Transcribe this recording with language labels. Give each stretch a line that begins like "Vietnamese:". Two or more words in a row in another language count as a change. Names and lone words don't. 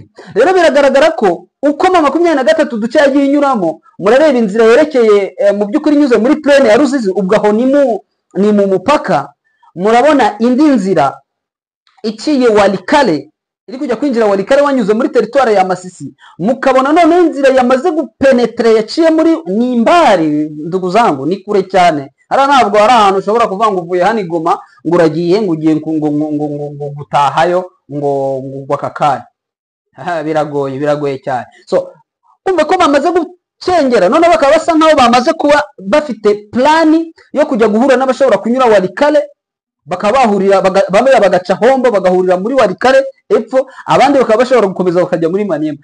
Kinyarwanda: Rero biragaragara ko uko 23 duce yagiye inyuramo, murareba inzira yerekeye mu by'ukuri nyuze muri plaine ya Ruzizi, ubwaho ni mu mupaka. Murabona indi nzira iciye Walikale, iri kujya kwinjira Walikale wanyuze muri territoire ya Masisi. Mukabona none inzira yamaze gupenetre yaciye muri Nimbari.
Swahili: Ndugu zangu,
Kinyarwanda: ni kure cyane. Ara ntabwo ari ahantu ushobora kuvuga ngo uvuye hano Goma ngo uragiye ngo ugiye ngo gutahayo ngo gwakakanya. Biragoye cyane. So umva ko bamaze gucengera, none bakaba basa nkaho bamaze kuba bafite plani yo kujya guhura n'abashobora kunyura Walikale, bakaba bahurira bamwe bagaca hombo bagahurira muri Walikale epfo, abandi bakaba bashobora gukomeza bakajya muri Maniema.